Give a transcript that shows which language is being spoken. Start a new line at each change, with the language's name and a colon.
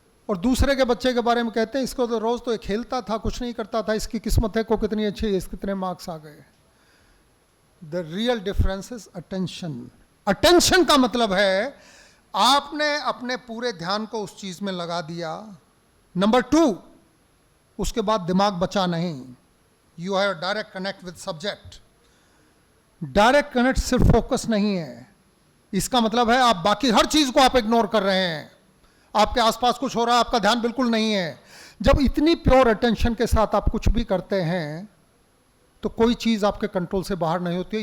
Hindi: और दूसरे के बच्चे के बारे में कहते हैं इसको तो रोज तो खेलता था, कुछ नहीं करता था, इसकी किस्मत है को कितनी अच्छी है, इसके कितने मार्क्स आ गए।
English: The real difference is attention.
Hindi: Attention का मतलब है आपने अपने पूरे ध्यान को उस चीज में लगा दिया। नंबर 2, उसके बाद दिमाग बचा नहीं।
English: You have direct connect with subject.
Hindi: Direct connect सिर्फ फोकस नहीं है, इसका मतलब है आप बाकी हर चीज को आप इग्नोर कर रहे हैं, आपके आसपास कुछ हो रहा है, आपका ध्यान बिल्कुल नहीं है। जब इतनी प्योर अटेंशन के साथ आप कुछ भी करते हैं तो कोई चीज आपके कंट्रोल से बाहर नहीं होती है।